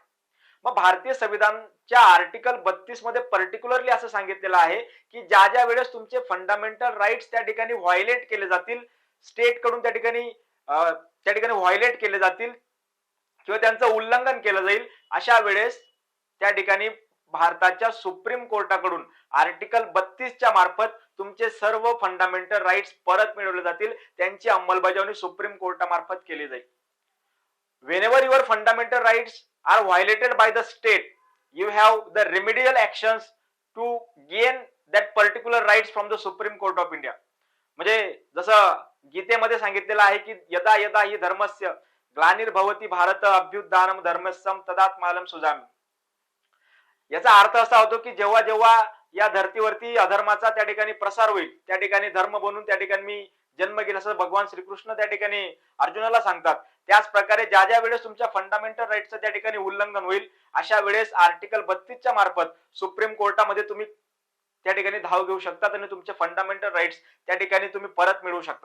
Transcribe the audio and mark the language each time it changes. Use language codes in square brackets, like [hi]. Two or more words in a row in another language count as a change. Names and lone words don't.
[mr] मग भारतीय संविधानच्या आर्टिकल 32 मध्ये पर्टिक्युलरली असं सांगितलेलं आहे की ज्या वेळेस तुमचे [en] fundamental rights [mr] त्या ठिकाणी व्हायलेट केले जातील, स्टेट कडून त्या ठिकाणी व्हायलेट केले जातील किंवा त्यांचं उल्लंघन केलं जाईल, अशा वेळेस त्या ठिकाणी भारताच्या सुप्रीम कोर्टाकडून आर्टिकल 32 च्या मार्फत तुमचे सर्व [en] fundamental rights [mr] परत मिळवले जातील, त्यांची अंमलबजावणी सुप्रीम कोर्टामार्फत केली जाईल. [en] Whenever your fundamental rights are violated by the state, you have the remedial actions to gain that particular rights from the Supreme Court of India. [mr] म्हणजे जसं गीतेमध्ये सांगितलेलं आहे की [sa] यदा यदा हि धर्मस्य ग्लानिर्भवति भारत अभ्युत्थानम धर्मस्यम तदात्मानं सुजामि. [mr] याचा अर्थ असा होतो की जेव्हा जेव्हा या धर्तीवरती अधर्माचा त्या ठिकाणी प्रसार होईल, त्या ठिकाणी धर्म बनून त्या ठिकाणी मी जन्म घेईल असं भगवान श्रीकृष्ण त्या ठिकाणी अर्जुनाला सांगतात. त्याच प्रकारे ज्या वेळेस तुमच्या [en] fundamental rightsचं [mr] त्या ठिकाणी उल्लंघन होईल, अशा वेळेस आर्टिकल 32 च्या मार्फत सुप्रीम कोर्टामध्ये तुम्ही त्या ठिकाणी धाव घेऊ शकतात आणि तुमचे [en] fundamental rights [mr] त्या ठिकाणी तुम्ही परत मिळवू शकता.